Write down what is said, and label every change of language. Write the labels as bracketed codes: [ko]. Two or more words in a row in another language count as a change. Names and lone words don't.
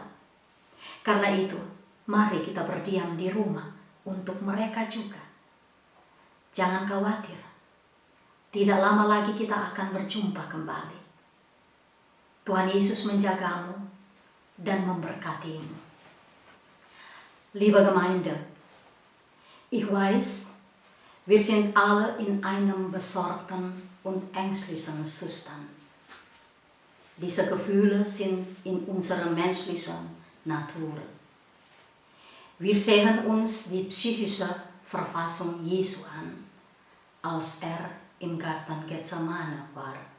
[id] Karena itu, mari kita berdiam di rumah untuk mereka juga. Jangan khawatir, tidak lama lagi kita akan berjumpa kembali. Tuhan Yesus menjagamu dan memberkatimu. [de] Liebe Gemeinde, ich weiß, wir sind alle in einem besorgten und ängstlichen Zustand. Diese Gefühle sind in unserer menschlichen Natur. Wir sehen uns die psychische Verfassung Jesu an, als im Garten Gethsemane war.